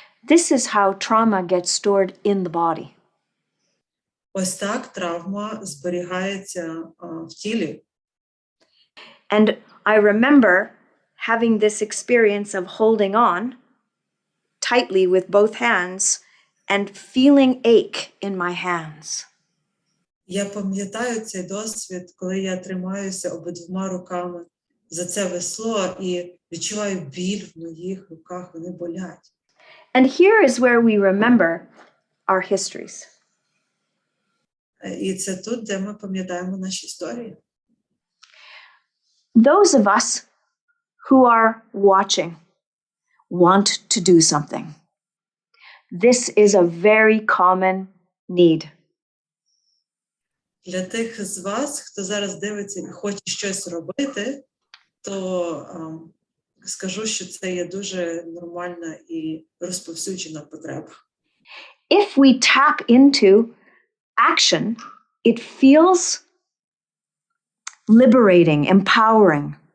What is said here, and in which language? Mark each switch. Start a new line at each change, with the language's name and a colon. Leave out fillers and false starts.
English: This is how trauma gets stored in the body.
Ukrainian: Ось так травма зберігається в тілі.
English: And I remember having this experience of holding on tightly with both hands and feeling ache in my hands.
Ukrainian: Я пам'ятаю цей досвід, коли я тримаюся обидвома руками за це весло і відчуваю біль в моїх руках, вони болять.
English: And here is where we remember our histories.
Ukrainian: І це тут, де ми пам'ятаємо наші історії.
English: Those of us who are watching want to do something. This is a very common need.
Ukrainian: Для тих з вас, хто зараз дивиться і хоче щось робити, то скажу, що це є дуже нормальна і розповсюджена потреба.
English: If we tap into action, it feels liberating, empowering.